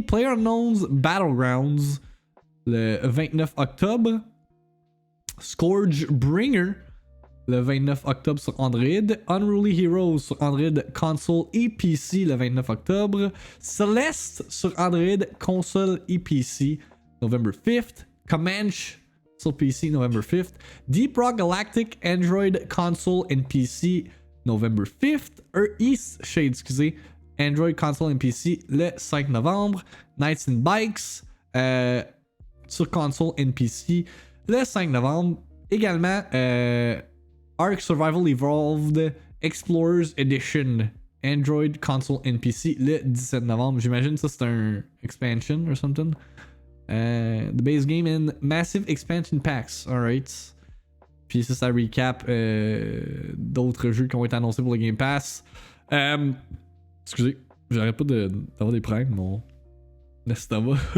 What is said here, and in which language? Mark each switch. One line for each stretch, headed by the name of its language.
French: PlayerUnknown's Battlegrounds le 29 octobre. Scourgebringer le 29 octobre sur Android. Unruly Heroes sur Android console et PC le 29 octobre. Celeste sur Android console et PC
English: November 5th. Comanche
French: sur
English: PC November 5th. Deep Rock Galactic Android console and PC November 5th.
French: East Shade, excusez.
English: Android console and PC
French: le 5 novembre. Knights and Bikes sur
English: console and PC
French: le 5 novembre. Également Ark Survival Evolved Explorers Edition
English: Android console and PC
French: le 17 novembre. J'imagine ça c'est un expansion
English: or something. The base game and massive expansion packs. Alright.
French: Puis ça recap d'autres jeux qui ont été annoncés pour le Game Pass. Excusez, j'arrête pas d'avoir des problèmes, mon estomac.